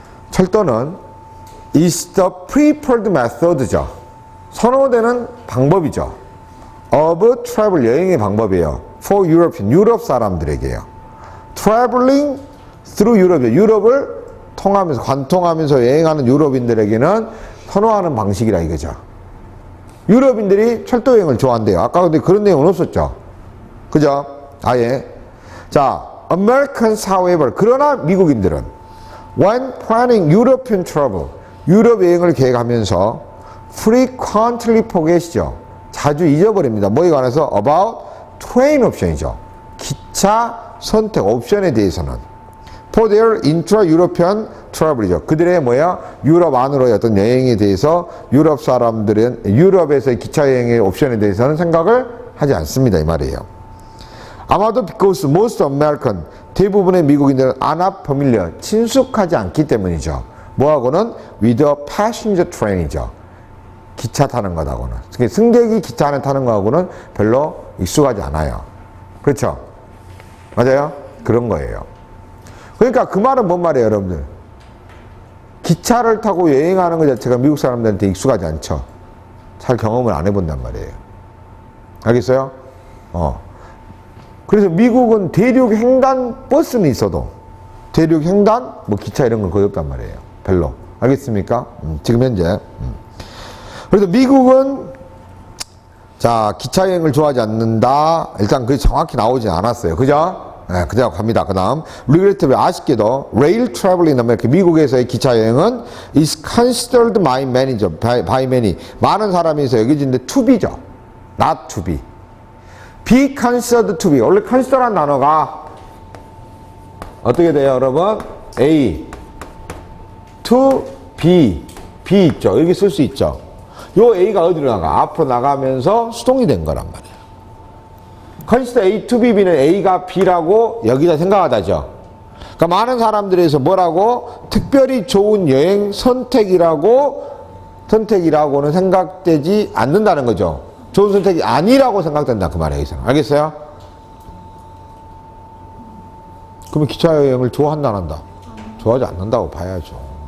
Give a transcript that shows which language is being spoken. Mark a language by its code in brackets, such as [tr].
[ko] 철도는 [en] is the preferred method죠. [ko] 선호되는 방법이죠. [en] of travel, [ko] 여행의 방법이에요. [en] for European, [ko] 유럽 사람들에게요. [en] traveling through Europe, [ko] 유럽을 통하면서, 관통하면서 여행하는 유럽인들에게는 선호하는 방식이라 이거죠. 유럽인들이 철도 여행을 좋아한대요. 아까 근데 그런 내용은 없었죠. 그죠? 아예. [en] 자, Americans, however, [ko] 그러나 미국인들은 [en] when planning European travel, [ko] 유럽 여행을 계획하면서 [en] frequently forget죠. [ko] 자주 잊어버립니다. 뭐에 관해서? [en] about train option이죠. [ko] 기차 선택 옵션에 대해서는 [en] for their intra-European travel [ko] 이죠. 그들의 뭐야? 유럽 안으로의 어떤 여행에 대해서 유럽 사람들은 유럽에서의 기차 여행의 옵션에 대해서는 생각을 하지 않습니다. 이 말이에요. 아마도 [en] because most American, [ko] 대부분의 미국인들은 [en] are not familiar, [ko] 친숙하지 않기 때문이죠. 뭐하고는 [en] with a passenger train이죠. [ko] 기차 타는 것하고는. 승객이 기차 안에 타는 것하고는 별로 익숙하지 않아요. 그렇죠? 맞아요? 그런 거예요. 그러니까 그 말은 뭔 말이에요, 여러분들? 기차를 타고 여행하는 것 자체가 미국 사람들한테 익숙하지 않죠. 잘 경험을 안 해본단 말이에요. 알겠어요? 그래서 미국은 대륙 횡단 버스는 있어도 대륙 횡단, 뭐 기차 이런 건 거의 없단 말이에요. 별로. 알겠습니까? 지금 현재. 그래서 미국은 자, 기차 여행을 좋아하지 않는다. 일단 그게 정확히 나오진 않았어요. 그죠? 네, 그대로 갑니다. [en] 그 다음, regrettably [ko] 아쉽게도, [en] rail travel in America, [ko] 미국에서의 기차 여행은 [en] is considered by many. [ko] 많은 사람에서 여겨지는데 [en] to be [ko] 죠. [en] not to be. be considered to be. [ko] 원래 consider란 단어가 어떻게 돼요, 여러분? A, to be. be 있죠. 여기 쓸 수 있죠. 요 A가 어디로 나가? 앞으로 나가면서 수동이 된 거란 말이에요. consider A to B, B는 A가 B라고 여기다 생각하다죠. 그러니까 많은 사람들에서 뭐라고? 특별히 좋은 여행 선택이라고는 생각되지 않는다는 거죠. 좋은 선택이 아니라고 생각된다. 그 말이에요. 알겠어요? 그러면 기차 여행을 좋아한다, 안 한다? 좋아하지 않는다고 봐야죠.